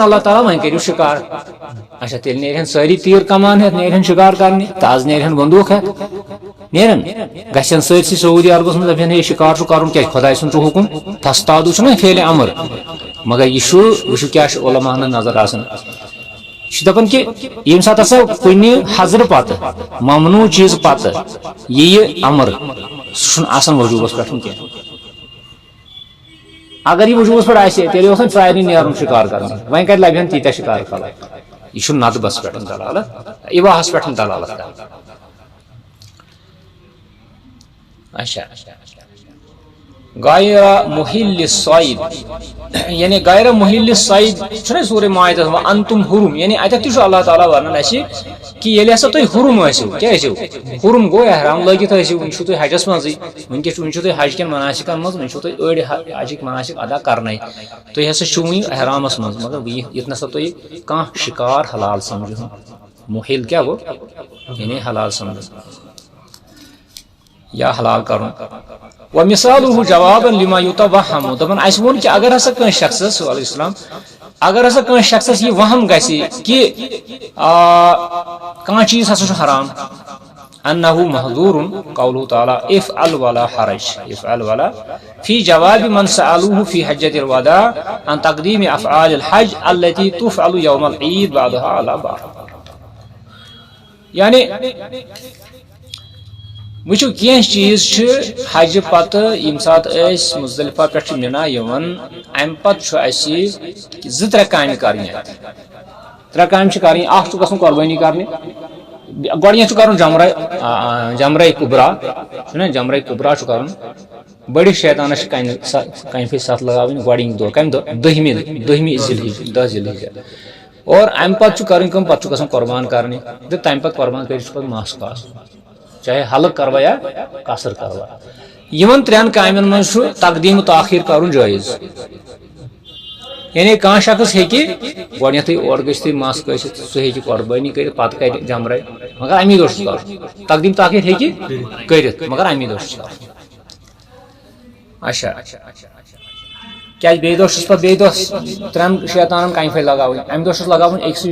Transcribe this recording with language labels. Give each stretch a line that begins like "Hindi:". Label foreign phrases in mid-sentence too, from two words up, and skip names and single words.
Kashmiri: اللہ تعالیٰ وۄنۍ کٔرِو شِکار اچھا تیٚلہِ نیرہن سٲری تیٖر کمان ہٮ۪تھ نیرہن شِکار کرنہِ تازٕ نیرہن بندوٗق ہٮ۪تھ نیرن گژھن سٲرسٕے سعوٗدی عربس منٛز دپن ہے شِکار چھُ کرُن کیازِ خۄداے سُنٛد چھُ حُکُم فاصطادوٗ چھُنہ فعلِ امر مگر یہِ چھُ وٕچھِو کیاہ چھُ علماہن نظر آسان یہِ چھُ دپان کہ ییٚمہِ ساتہٕ ہسا کُنہِ حضرٕ پتہٕ ممنوٗع چیٖز پتہٕ یہِ امر سُہ چھُنہٕ آسان وجوٗبس پٮ۪ٹھ کینٛہہ اگر یہِ وجوٗبس پٮ۪ٹھ آسہِ تیٚلہِ اوس نہٕ ژرارنٕے نیرُن شِکار کرنہِ وۄنۍ کتہِ لبہِ ہن تیٖتیاہ شِکار خلق یہِ چھُ ندبس پٮ۪ٹھ دلالت اباہس پٮ۪ٹھ دلالت کران اچھا
Arabic: غیر محل الصید
Kashmiri: یعنی
Arabic: غیر محل الصید
Kashmiri: چھُنہ سورہ مائدہ
Arabic: انتم حرم
Kashmiri: یعنی اتٮ۪تھ تہِ چھُ اللہ تعالیٰ ونان اسہِ کہ ییٚلہِ ہسا تُہۍ حرم ٲسِو کیاہ ٲسِو حرم گوٚو احرام لٲگِتھ ٲسِو وٕنہِ چھُو تُہۍ حجس منٛزٕے وٕنہِ چھُو تُہۍ حج کٮ۪ن مناسِکن منٛز وٕنہِ چھُو تُہۍ أڑۍ حجٕکۍ مناسِک ادا کرنے تُہۍ ہسا چھِو وٕنہِ احرامس منٛز مگر ییٚتہِ نسا تُہۍ کانٛہہ شِکار حلال سمجھِو محل کیاہ گوٚو یعنی حلال سمجھو یا حلال کرُن
Arabic: ومثالہ جوابا لما یتوہم
Kashmiri: دپان اسہِ ووٚن کہ اگر ہسا کٲنٛسہِ شخصس
Arabic: علیہ السلام
Kashmiri: اگر ہسا کٲنٛسہِ شخصس یہِ وہم گژھِ کہ کانٛہہ چیٖز ہسا چھُ حرام
Arabic: انہ محظور قوله تعالیٰ افعل ولا حرج افعل ولا فی جواب من سألوه فی حجۃ الوداع عن تقدیم افعال الحج التي تفعل یوم العید بعدها على بعض
Kashmiri: یعنی وٕچھو کینٛہہ چیٖز چھِ حجہِ پتہٕ ییٚمہِ ساتہٕ أسۍ مُزدلفہ پٮ۪ٹھ چھِ مِنا یِوان امہِ پتہٕ چھُ اسہِ 2-3 کامہِ کرنہِ 3 کامہِ چھِ کرٕنۍ اکھ چھُ گژھُن قۄربٲنی کرنہِ گۄڈٕنیتھ چھُ کرُن جمرہ کُبرا چھُنہ جمرہ کُبرا چھُ کرُن بٔڑِس شیطانس چھِ کنہِ پھِرِ 7 لگاوٕنۍ گۄڈٕنِکۍ دۄہ کمہِ دۄہ 10مہِ ذی الحجہ اور امہِ پتہٕ چھُ کرٕنۍ کٲم پتہٕ چھُ گژھُن قۄربان کرنہِ تہٕ تمہِ پتہٕ قۄربان کٔرِتھ چھُ پتہٕ مس کاسُن
Urdu: چاہے حلق کروا یا قصر کروا
Kashmiri: یِمن 3 کامٮ۪ن منٛز چھُ تقدیٖم تاخیر کرُن جٲیز یعنی کانٛہہ شخص ہیٚکہِ گۄڈنیتھٕے اورٕ گٔژھِتھٕے مس کٲسِتھ سُہ ہیٚکہِ قۄربٲنی کٔرِتھ پتہٕ کرِ جمرے مگر امی دۄہ چھُ کرُن تقدیٖم تاخیر ہیٚکہِ کٔرِتھ مگر امی دۄہ چھُ کرُن اچھا کیا بیٚیہِ دۄہ چھُس پتہٕ بیٚیہِ دۄہ ترٛٮ۪ن شیطانن کامہِ پھٔلۍ لگاوٕنۍ اَمہِ دۄہ چھُس لگاوٕنۍ أکسٕے